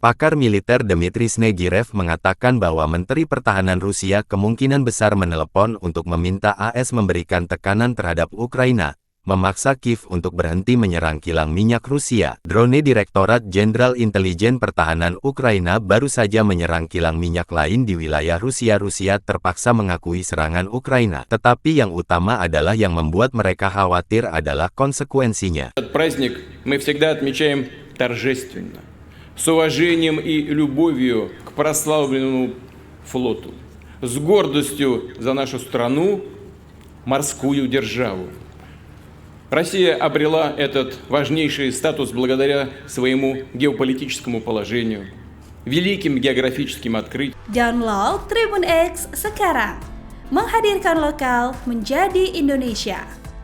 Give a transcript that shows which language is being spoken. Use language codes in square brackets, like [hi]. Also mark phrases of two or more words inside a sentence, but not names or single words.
[id] Pakar militer Dmitry Snegirev mengatakan bahwa Menteri Pertahanan Rusia kemungkinan besar menelepon untuk meminta AS memberikan tekanan terhadap Ukraina, memaksa Kiev untuk berhenti menyerang kilang minyak Rusia. Drone Direktorat Jenderal Intelijen Pertahanan Ukraina baru saja menyerang kilang minyak lain di wilayah Rusia. Rusia terpaksa mengakui serangan Ukraina, tetapi yang utama adalah yang membuat mereka khawatir adalah konsekuensinya. [ru] Этот праздник мы всегда отмечаем торжественно, с уважением и любовью к прославленному флоту, с гордостью за нашу страну, морскую державу. Россия обрела этот важнейший статус благодаря своему геополитическому положению, великим географическим открытиям. [id] Download Tribun X sekarang, menghadirkan lokal menjadi Indonesia.